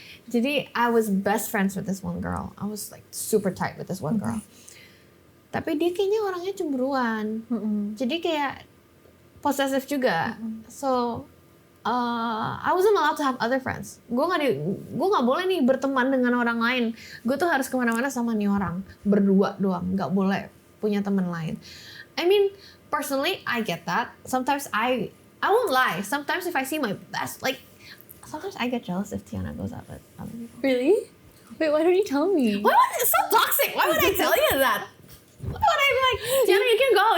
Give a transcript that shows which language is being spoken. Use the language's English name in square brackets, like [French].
[Indonesian] Jadi [English] I was best friends with this one girl. I was like super tight with this one girl. [Indonesian] Tapi dia kayaknya orangnya cemburuan. Jadi kayak possessive juga. [English] So I wasn't allowed to have other friends. [Indonesian] Gue nggak boleh nih berteman dengan orang lain. Gue tuh harus kemana-mana sama nih orang, berdua doang, nggak boleh punya teman lain. [English] I mean, personally, I get that. Sometimes I won't lie. Sometimes if I see my best, like, sometimes I get jealous if Tiana goes out with other people. Really? Wait, why don't you tell me? Why would it's so toxic? Why would I tell you that? Why would I be like, Tiana, you can go?